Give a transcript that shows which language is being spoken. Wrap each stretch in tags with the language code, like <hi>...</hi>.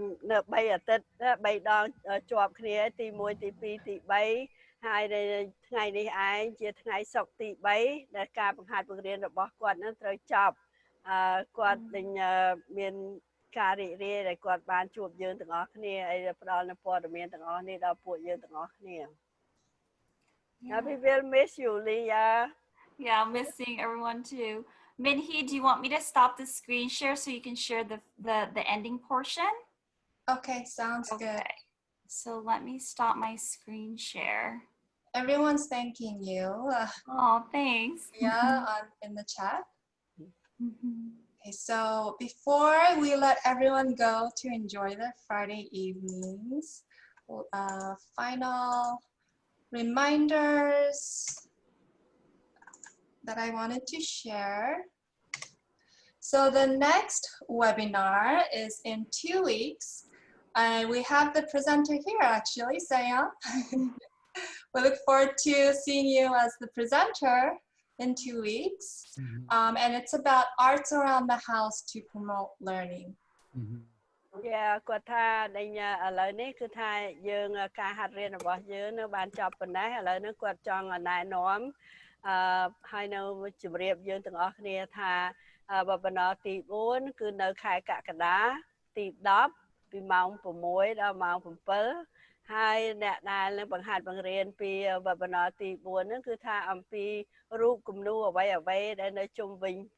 <km>នៅ3អាទិត្យ3ដងជាប់គ្នាទី1ទី2ទី3ហើយថ្ងៃនេះឯងជាថ្ងៃសុក្រទី3ដែលការបង្ហាត់បង្រៀនរបស់គាត់នឹងត្រូវចប់គាត់មានការរីករាយដែលគាត់បានជួបយើងទាំងអស់គ្នាហើយផ្ដល់នូវព័ត៌មានទាំងអស់នេះដល់ពួកយើងទាំងអស់គ្នា</km> <en>We will miss you, Leah. Yeah, I'm missing everyone too. Minhee, do you want me to stop the screen share so you can share the ending portion? Okay, sounds good. So let me stop my screen share. Everyone's thanking you. Oh, thanks. Yeah, in the chat. Okay, so before we let everyone go to enjoy their Friday evenings, final reminders that I wanted to share. So the next webinar is in 2 weeks. And we have the presenter here actually, Sayam. We look forward to seeing you as the presenter in 2 weeks. And it's about arts around the house to promote learning.</en> <km>Yeah, គាត់ថាឥឡូវនេះគឺថាយើងការហាត់រៀនរបស់យើងនៅបានចប់ប៉ុណ្ណេះឥឡូវនេះគាត់ចង់ណែនាំហើយនៅជម្រាបយើងទាំងអស់គ្នាថាwebinar ទី4គឺនៅខែកក្កដាទី10ពីម៉ោង6ដល់ម៉ោង7ហើយអ្នកដែលនឹងបង្ហាត់បង្រៀនពី webinar ទី4ហ្នឹងគឺថាអំពីរូបគំនូរអ្វីដែលនៅជុំវិញ</km>